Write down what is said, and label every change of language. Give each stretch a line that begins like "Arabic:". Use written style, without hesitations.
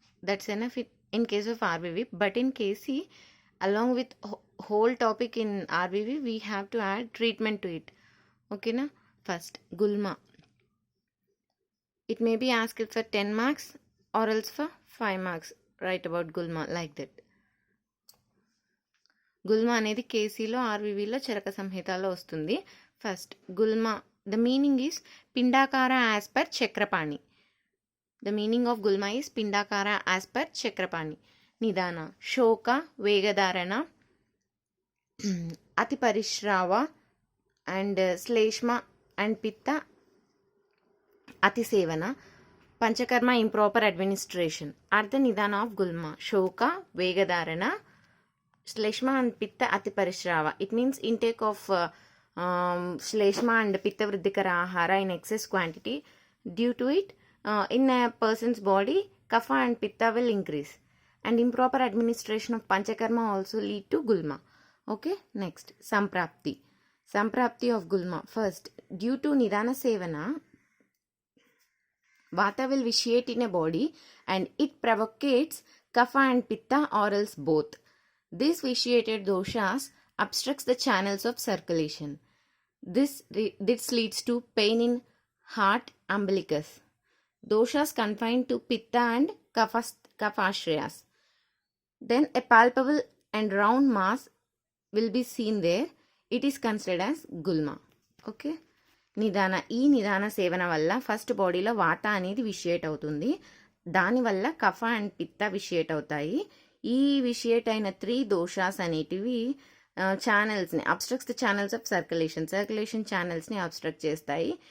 English: That's enough in case of RVV. But in KC, along with whole topic in RVV, we have to add treatment to it. Okay na? First, Gulma. It may be asked for 10 marks or else for 5 marks. Write about Gulma like that.
Telugu: గుల్మా అనేది కేసీలో ఆర్వీవీలో చరక సంహితలో వస్తుంది.
English: First gulma, the meaning is pindakara as per Chakrapani. The meaning of gulma is pindakara as per Chakrapani. Nidana, shoka, vegadharana, ati parishrava and shleshma and pitta atisevana, panchakarma improper administration are the nidana of gulma. Shoka, vegadharana, Shleshma and Pitta Ati Parishrava. It means intake of Shleshma and Pitta Vriddhikara Ahara in excess quantity. Due to it, in a person's body, Kapha and Pitta will increase. And improper administration of Panchakarma also lead to Gulma. Okay, next, Samprapti. Samprapti of Gulma. First, due to Nidana Sevana, Vata will vitiate in a body and it provocates Kapha and Pitta or else both. This vitiated doshas obstructs the channels of circulation. This leads to pain in heart umbilicus. Doshas confined to pitta and kaphashrayas. Then a palpable and round mass will be seen there. It is considered as gulma. Okay.
Telugu: నిదాన, ఈ నిదాన సేవన వల్ల first బాడీలో వాత అనేది vitiate అవుతుంది. దానివల్ల కఫ and పిత్త vitiate అవుతాయి. ఈ విషియేట్ అయిన 3 దోషాస్ అనేటివి ఛానల్స్ని
English: obstructs the channels of circulation
Telugu: ఛానల్స్ని obstruct చేస్తాయి.